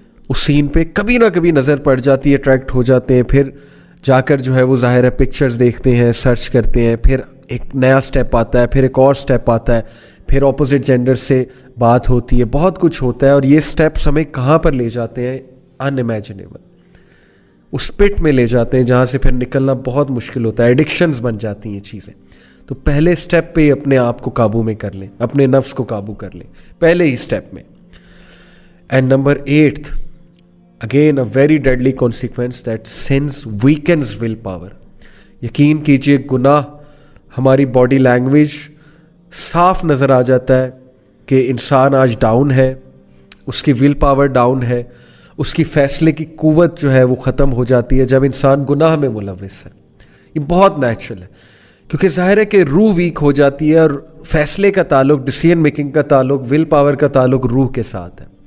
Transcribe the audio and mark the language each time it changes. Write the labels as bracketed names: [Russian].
[Urdu] اس سین پہ کبھی نہ کبھی نظر پڑ جاتی ہے, اٹریکٹ ہو جاتے ہیں, پھر جا کر جو ہے وہ ظاہر ہے پکچرز دیکھتے ہیں, سرچ کرتے ہیں, پھر ایک نیا سٹیپ آتا ہے, پھر ایک اور سٹیپ آتا ہے, پھر اپوزٹ جینڈر سے بات ہوتی ہے, بہت کچھ ہوتا ہے, اور یہ سٹیپس ہمیں کہاں پر لے جاتے ہیں, ان امیجنیبل, اس پٹ میں لے جاتے ہیں جہاں سے پھر نکلنا بہت مشکل ہوتا ہے, ایڈکشنز بن جاتی ہیں یہ چیزیں. تو پہلے سٹیپ پہ ہی اپنے آپ کو قابو میں کر لیں, اپنے نفس کو قابو کر لیں پہلے ہی سٹیپ میں. [English] And number 8, again a very deadly consequence, that sins weakens willpower. [Urdu] یقین کیجئے گناہ ہماری باڈی لینگویج صاف نظر آ جاتا ہے کہ انسان آج ڈاؤن ہے, اس کی ول پاور ڈاؤن ہے, اس کی فیصلے کی قوت جو ہے وہ ختم ہو جاتی ہے جب انسان گناہ میں ملوث ہے. یہ بہت نیچرل ہے, کیونکہ ظاہر ہے کہ روح ویک ہو جاتی ہے, اور فیصلے کا تعلق, ڈیسیژن میکنگ کا تعلق, ول پاور کا تعلق روح کے ساتھ ہے.